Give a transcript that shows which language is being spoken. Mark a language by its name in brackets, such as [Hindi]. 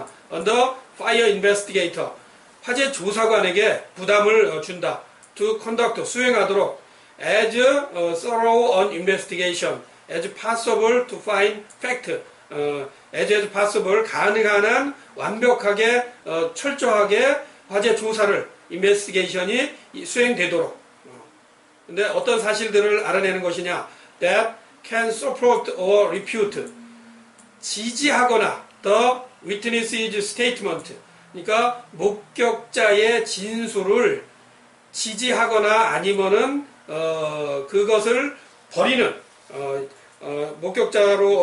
[English] On the fire investigator, [Korean] 화재 조사관에게 부담을 준다. [English] To conduct, [Korean] 수행하도록 [English] as thorough an investigation as possible to find fact, as possible, [Korean] 가능한 한 완벽하게, 철저하게 화재 조사를, [English] investigation [Korean] 이 수행되도록. 근데 어떤 사실들을 알아내는 것이냐? [English] That can support or refute, [Korean] 지지하거나 [English] the witness's statement, [Korean] 그러니까 목격자의 진술을 지지하거나 아니면은 그것을 버리는, 목격자의